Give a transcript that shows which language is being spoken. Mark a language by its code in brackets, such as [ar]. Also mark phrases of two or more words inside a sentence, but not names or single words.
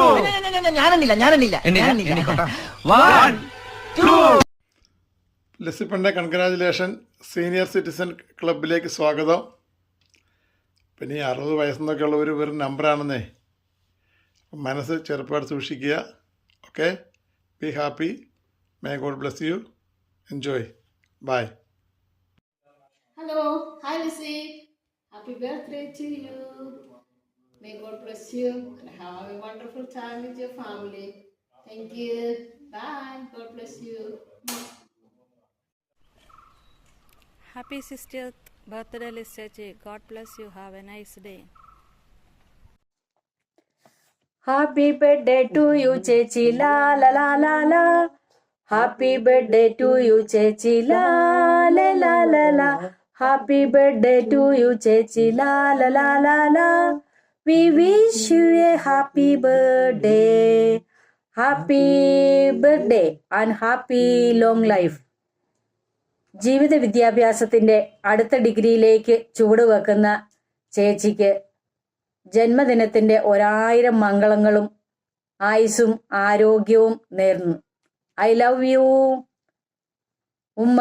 [ml] ഞാനെന്നില്ല. 1, 2. ലിസിപ്പണ്ണെ കൺഗ്രാജുലേഷൻ. [en] senior citizen [ml] ക്ലബിലേക്ക് സ്വാഗതം. പിന്നെ ഈ 60 വയസ്സെന്നൊക്കെ ഉള്ള ഒരു വെറും നമ്പറാണെന്നേ. മനസ്സ് ചെറുപ്പമായിട്ട് സൂക്ഷിക്കുക. ഓക്കെ, [en] be happy. May God bless you. Enjoy. Bye. Hello, hi Lucy. Happy birthday to you. May God bless you and have a wonderful time with your family. Thank you. Bye. God bless you. Happy 60th birthday, Lissachi. God bless you. Have a nice day. Happy birthday to you, Chechi. La la la la la. Happy birthday to you, Chechi. La la la la la. Happy birthday to you, Chechi. La la la la la. We wish you a happy birthday. Happy birthday and happy long life. [ml] ജീവിത വിദ്യാഭ്യാസത്തിൻ്റെ അടുത്ത ഡിഗ്രിയിലേക്ക് ചുവടുവെക്കുന്ന ചേച്ചിക്ക് ജന്മദിനത്തിൻ്റെ 1000 മംഗളങ്ങളും ആയുസ്സും ആരോഗ്യവും നേർന്നു. [en] I love you ഉമ്മ.